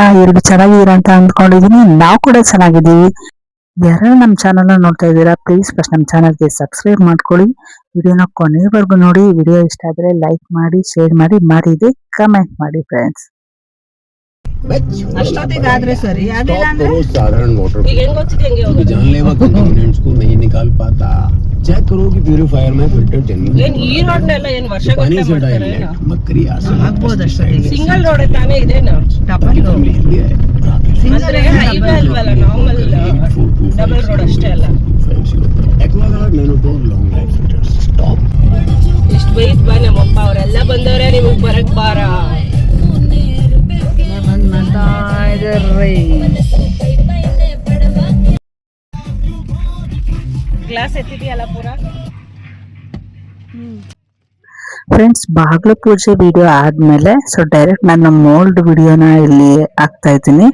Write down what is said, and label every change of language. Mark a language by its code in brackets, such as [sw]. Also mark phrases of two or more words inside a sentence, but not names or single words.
[kn] ಎಲ್ರು ಚೆನ್ನಾಗಿದ್ದೀರಾ ಅಂತ ಅಂದ್ಕೊಂಡಿದೀನಿ. ನಾವು ಕೂಡ ಚೆನ್ನಾಗಿದ್ದೀವಿ. ಯಾರು ನಮ್ಮ ಚಾನಲ್ ನೋಡ್ತಾ ಇದ್ದೀರಾ, [en] please first [kn] ನಮ್ಮ ಚಾನಲ್ಗೆ ಸಬ್ಸ್ಕ್ರೈಬ್ ಮಾಡ್ಕೊಳ್ಳಿ. ವಿಡಿಯೋನ ಕೊನೆವರೆಗೂ ನೋಡಿ. ವಿಡಿಯೋ ಇಷ್ಟ ಆದ್ರೆ ಲೈಕ್ ಮಾಡಿ, ಶೇರ್ ಮಾಡಿ, ಮರೀದೆ ಕಮೆಂಟ್ ಮಾಡಿ ಫ್ರೆಂಡ್ಸ್. ಅಷ್ಟೊತ್ತಿಗಾದ್ರೆ ಸರಿ, ಆಗಿಲ್ಲ ಅಂದ್ರೆ [hi] साधारण वाटर जानलेवा कंटेमिनेंट्स को नहीं निकाल पाता। चेक करो कि प्यूरिफायर में [en] filter genuine [hi] पानी से डायरेक्ट मकड़ी [kn] ಆಗ್ಬೋದು ಅಷ್ಟೊತ್ತಿಗೆ. [en] single road [kn] ತಾನೇ ಇದೇನಾ? ಅಂದ್ರೆ ಹೈವೇ ಅಲ್ವಲ್ಲ, [en] normal double road [kn] ಅಷ್ಟೇ ಅಲ್ಲ. [en] Aquaguard Nanopore long life filters stop. [kn] ಇಷ್ಟು ವಯಸ್ಸು ಬಾ, ನಮ್ಮಪ್ಪ ಅವರೆಲ್ಲ ಬಂದವ್ರೆ, ನಿಮಗೆ ಬರಕ್ ಬಾರ. ಗ್ಲಾಸ್ ಎತ್ತಿದೆಯಲ್ಲ ಪೂರಾ. ಫ್ರೆಂಡ್ಸ್, ಬಾಗ್ಲು ಪೂಜೆ ವಿಡಿಯೋ ಆದ್ಮೇಲೆ ಡೈರೆಕ್ಟ್ ನಾನು ಮೋಲ್ಡ್ ವಿಡಿಯೋನ ಇಲ್ಲಿ ಹಾಕ್ತಾ ಇದ್ದೀನಿ.